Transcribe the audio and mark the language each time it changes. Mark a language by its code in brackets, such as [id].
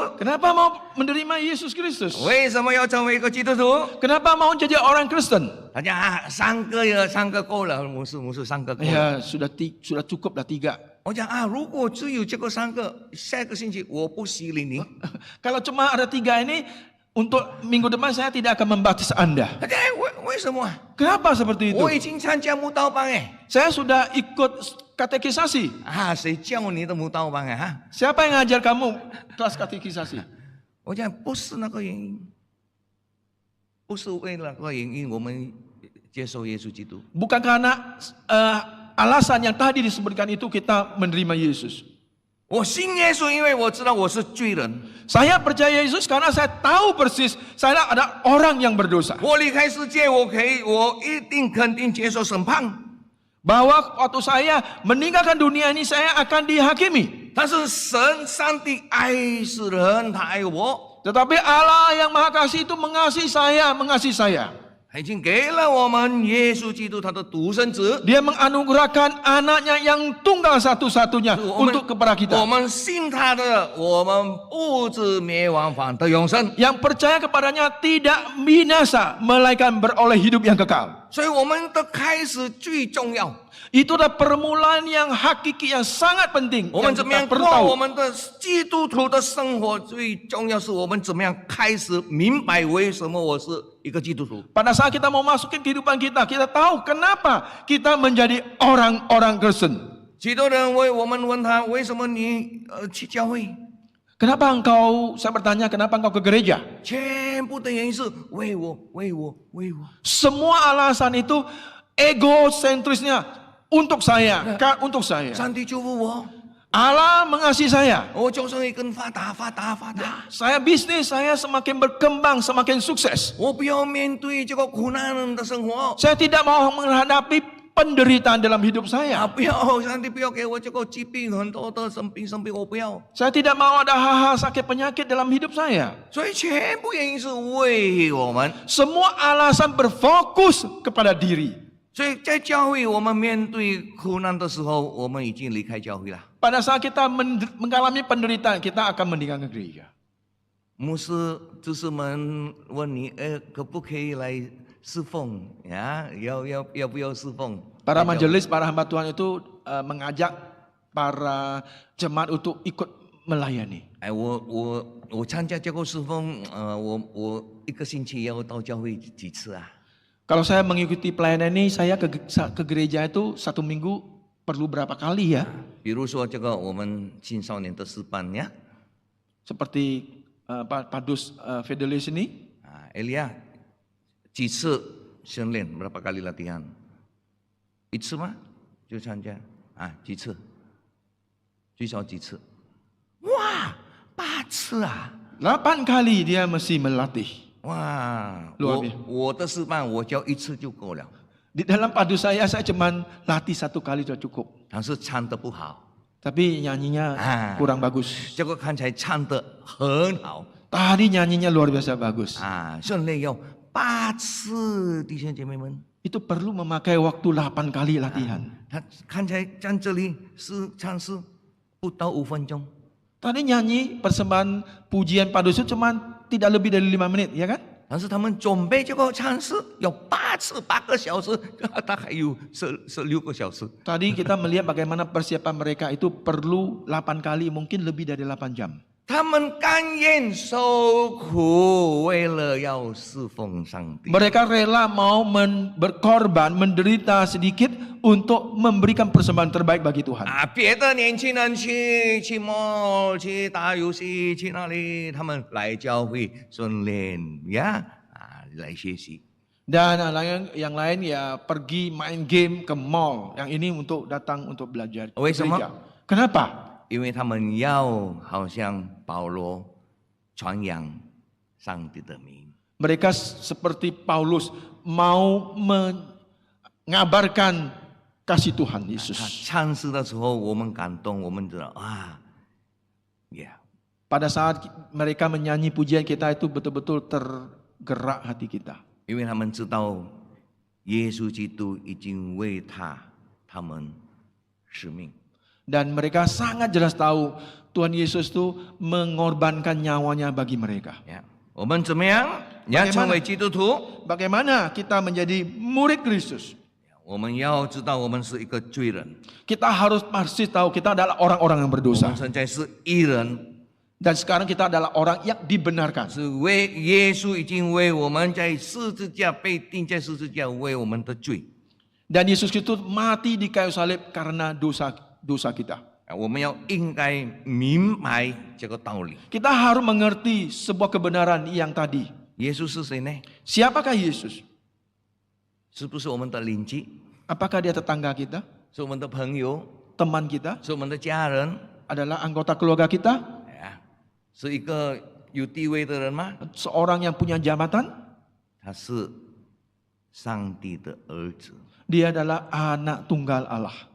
[id] Kenapa mau menerima Yesus Kristus? [zh] 为什么要成为一个基督徒？ [id] Kenapa mau jadi orang Kristen? [zh] 他讲3个呀，3个够了，牧师3个够了。 [id] Ya sudah cukup dah 3. [zh] 我讲如果只有这个3个，下个星期我不洗礼你。 [id] Kalau cuma ada 3 ini, untuk minggu depan saya tidak akan membaptis Anda. [zh] 他讲为什么？ [id] Kenapa seperti itu? [zh] 我已经参加慕道班哎。 [id] Saya sudah ikut katekisasi. [zh] 谁教你的慕道班啊？ [id] Siapa yang ngajar kamu kelas katekisasi? [zh] 我讲不是那个原因，不是为了那个原因，我们接受耶稣基督。 [id] Bukan karena alasan yang tadi disebutkan itu kita menerima Yesus. [zh] 我信耶稣，因为我知道我是罪人。 [id] Saya percaya Yesus karena saya tahu persis saya ada orang yang berdosa. [zh] 我离开世界，我一定肯定接受审判。 [id] Bahwa waktu saya meninggalkan dunia ini saya akan dihakimi. [zh] 但是上帝爱世人，他爱我， [id] Tetapi Allah yang Maha Kasih itu mengasihi saya. [zh] 他已经给了我们耶稣基督他的独生子。 [id] Dia menganugerahkan anaknya yang tunggal satu-satunya [zh] 我们 [id] untuk kepada [zh] 我 [id] kita. [zh] 们信他的，我们不至灭亡，反得永生。 [id] Yang percaya kepadanya tidak binasa, melainkan beroleh hidup yang kekal. [zh] 所以我们的开始最重要。 [id] Itu adalah permulaan yang hakiki yang sangat penting. [zh] 我们 [id] Yang [zh] 怎么样 [id] kita [zh] 过 [id] perlu tahu. [zh] 我们的基督徒的生活？最重要是我们怎么样开始明白为什么我是一个基督徒。 [id] Pada saat kita mau masukin kehidupan kita tahu kenapa kita menjadi orang-orang Kristen. [zh] 许多人我们问他为什么你去教会？ [id] Kenapa engkau, saya bertanya, kenapa engkau ke gereja? [zh] 全部的原因是为我。 [id] Semua alasan itu egosentrisnya untuk saya. [zh] 上帝祝福我， [id] Allah mengasihi saya. [zh] 我就是会更发达。 [id] Saya bisnis, saya semakin berkembang, semakin sukses. [zh] 我不要面对这个苦难的生活。 [id] Saya tidak mau menghadapi penderitaan dalam hidup 啊， saya. [zh] 不要，上帝不要给我这个疾病，很多的生病，我不要。 [id] Saya tidak mau ada hal-hal sakit penyakit dalam hidup saya. [zh] 所以全部原因是为我们。 [id] Semua alasan berfokus kepada diri. [zh] 所以在教会，我们面对苦难的时候，我们已经离开教会了。 [id] Pada saat kita mengalami penderitaan, kita akan meninggalkan gereja. [zh] 牧师、执事们问你，可不可以来侍奉呀？要不要侍奉？ [id] Para majelis, para hamba Tuhan itu mengajak para jemaat untuk ikut melayani. [zh] 哎，我参加这个侍奉，我一个星期要到教会几次啊？ [id] Kalau saya mengikuti pelayanan ini, saya ke gereja itu 1 minggu perlu berapa kali ya? [zh] 比如说这个我们青少年的诗班呀， [id] Seperti Pak Padus Fidelis ini, [zh] 啊，Elia 几次训练？ [id] berapa kali latihan？ [zh] 一次吗？就参加啊？几次？最少几次？哇，8次啊！ [id] 8 kali dia mesti melatih. 哇， luar biasa. [zh] 我的诗班我教1次就够了， [id] Di dalam Padus saya cuman latih 1 kali sudah cukup. [zh] 但是唱得不好， [id] Tapi nyanyinya kurang bagus. [zh] 结果看起来唱得很好 [id] Tadi nyanyinya luar biasa bagus. [zh] 啊！训练要8次，弟兄姐妹们。 [id] Itu perlu memakai waktu 8 kali latihan. [zh] 他看起来在这里是唱诗不到5分钟， [id] Tadi nyanyi persembahan pujian Padus itu cuma tidak lebih dari 5 menit, ya kan? [zh] 但是他们准备这个唱诗有8次8个小时，大概有16个小时。 [id] Tadi kita melihat bagaimana persiapan mereka itu perlu 8 kali, mungkin lebih dari 8 jam. [zh] 他们甘愿受苦，为了要侍奉上帝。 [id] Mereka rela mau berkorban, menderita sedikit untuk memberikan persembahan terbaik bagi Tuhan. [zh] 啊，别的年轻人去 mall 去打游戏去哪里，他们来教会训练呀，来学习。 [id] Dan yang lain ya pergi main game ke mall. Yang ini untuk datang untuk belajar. Gereja. Kenapa? [zh] 因为他们要好像保罗传扬上帝的名。 [id] Mereka seperti Paulus mau mengabarkan kasih Tuhan Yesus. [zh] 唱诗的时候，我们感动，我们知道啊 [id] Pada saat mereka menyanyi pujian kita itu betul-betul tergerak hati kita. [zh] 因为他们知道耶稣基督已经为他们使命。 [id] Dan mereka sangat jelas tahu Tuhan Yesus itu mengorbankan nyawanya bagi mereka. [zh] 呀，我们怎么样？要成为基督徒， [id] Bagaimana kita menjadi murid Kristus? [zh] 我们要知道我们是一个罪人， [id] Kita harus pasti tahu kita adalah orang-orang yang [zh] 我 [id] berdosa. [zh] 们现在是义人， [id] Dan sekarang kita adalah orang yang dibenarkan. [zh] 是为耶稣已经为我们在十字架被钉在十字架，为我们的罪。 [id] Dan Yesus Kristus mati di kayu salib karena dosa kita. [zh] 我们要应该明白这个道理。 [id] Kita harus mengerti sebuah kebenaran yang tadi. [zh] 耶稣是谁呢？ [id] Siapakah Yesus? [zh] 是不是我们的邻居？ [id] Apakah dia tetangga kita? [zh] 是我们的朋友？ [id] Teman kita? [zh] 是我们的家人？ [id] adalah anggota keluarga kita, [zh] 呀，是一个有地位的人吗？ [id] seorang yang punya jabatan, [zh] 他是上帝的儿子。 [id] dia adalah anak tunggal Allah.